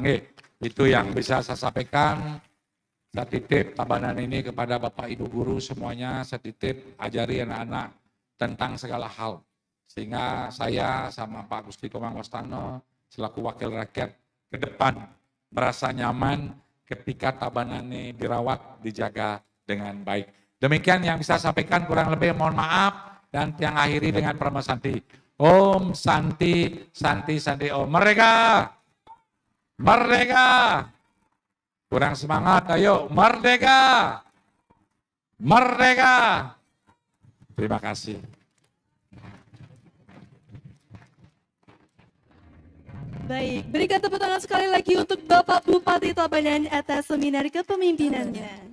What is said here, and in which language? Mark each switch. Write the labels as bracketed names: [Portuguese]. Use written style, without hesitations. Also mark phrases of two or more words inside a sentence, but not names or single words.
[Indonesian] Itu yang bisa saya sampaikan. Saya titip Tabanan ini kepada Bapak Ibu guru semuanya, saya titip ajari anak-anak tentang segala hal. Sehingga saya sama Pak Gusti Komang Wastano selaku wakil rakyat ke depan merasa nyaman ketika Tabanan ini dirawat, dijaga dengan baik. Demikian yang bisa saya sampaikan, kurang lebih mohon maaf, dan yang akhiri dengan Pranama Santi. [Sanskrit] Om Santi, Santi, Santi, Om. Merdeka! [Indonesian] Merdeka! Kurang semangat, ayo. Merdeka! Merdeka! Terima kasih. Baik, berikan tepuk tangan sekali lagi untuk Bapak Bupati Tabanan atas seminar kepemimpinannya.